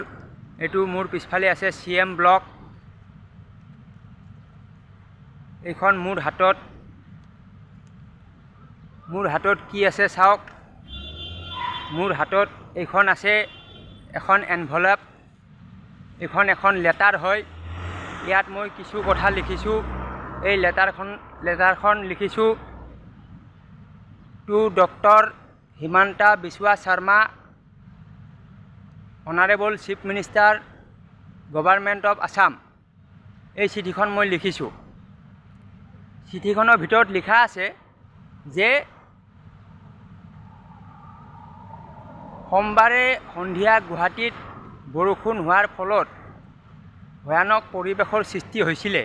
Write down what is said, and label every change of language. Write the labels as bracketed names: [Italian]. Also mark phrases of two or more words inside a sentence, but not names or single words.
[Assamese] এইটো মোৰ পিছফালে আছে CM ব্লক। এইখন মোৰ হাতত কি আছে চাওক। মোৰ হাতত এইখন আছে এখন এনভেলপ। এইখন এখন লেটাৰ হয়। ইয়াত মই কিছু কথা লিখিছোঁ। এই লেটাৰখন লিখিছোঁ [English] to Dr. Himanta Biswa Sharma, Honorable Chief Minister, Government of Assam। [Assamese] এই চিঠিখন মই লিখিছোঁ। চিঠিখনৰ ভিতৰত লিখা আছে যে সোমবাৰে সন্ধিয়া গুৱাহাটীত বৰষুণ হোৱাৰ ফলত ভয়ানক পৰিৱেশৰ সৃষ্টি হৈছিলে।